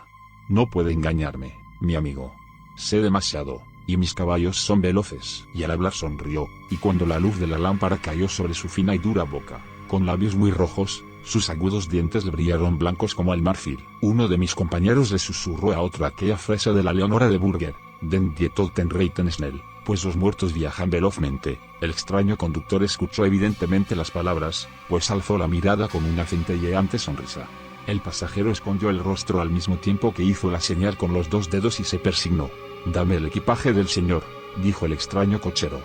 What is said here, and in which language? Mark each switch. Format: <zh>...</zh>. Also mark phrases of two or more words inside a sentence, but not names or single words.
<es>No puede engañarme, mi amigo. Sé demasiado, y mis caballos son veloces. Y al hablar sonrió, y cuando la luz de la lámpara cayó sobre su fina y dura boca, con labios muy rojos, sus agudos dientes le brillaron blancos como el marfil. Uno de mis compañeros le susurró a otro aquella frase de la Leonora de Burger:</es> <de>Den die Toten reiten schnell,</de> <es>pues los muertos viajan velozmente. El extraño conductor escuchó evidentemente las palabras, pues alzó la mirada con una centelleante sonrisa. El pasajero escondió el rostro al mismo tiempo que hizo la señal con los dos dedos y se persignó. Dame el equipaje del señor, dijo el extraño cochero.</es>